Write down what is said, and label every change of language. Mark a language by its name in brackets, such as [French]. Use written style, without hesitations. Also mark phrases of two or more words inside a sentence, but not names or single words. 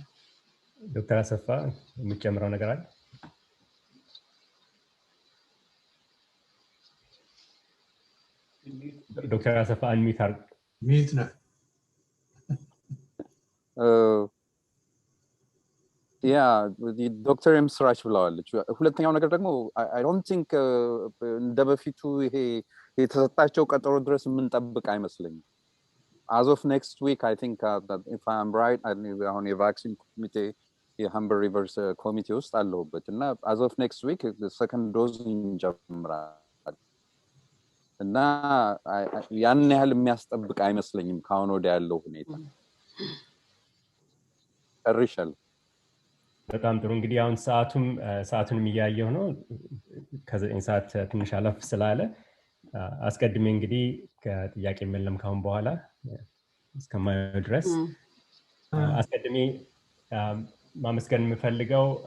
[Amharic] ዶክተር አሰፋ የምትጨምረው ነገር አለ ዶክተር አሰፋ አንሚት አርግ ሚት ነው ያ ዶክተር ምስራች ብለዋለች ሁለተኛው ነገር ደግሞ [English] I don't think [Amharic] እንደበፊቱ ይሄ የተሰጣቸው ቀጠሮ ድረስ የምንጠብቅ አይመስለኝም [English] as of next week I think that if I am right on a vaccine committee [Amharic] የሃምበር ሪቨርስ ኮሚቴ ውስጥ አለሁበት እና [English] as of next week the second dose [Amharic] እንጀምራለን እና ያን ያህል የሚያስጠብቅ አይመስለኝም ካሁን ወዲያ ያለው ሁኔታ ጨርሻለሁ በጣም ጥሩ እንግዲህ አሁን ሰዓቱንም እያየሁ ነው ከ9 ሰዓት ትንሽ አለፍ ስላለ አስቀድሜ እንግዲህ ከጥያቄ መለም ካሁን በኋላ እስከማየው ድረስ አስቀድሜ ማመስገን የምፈልገው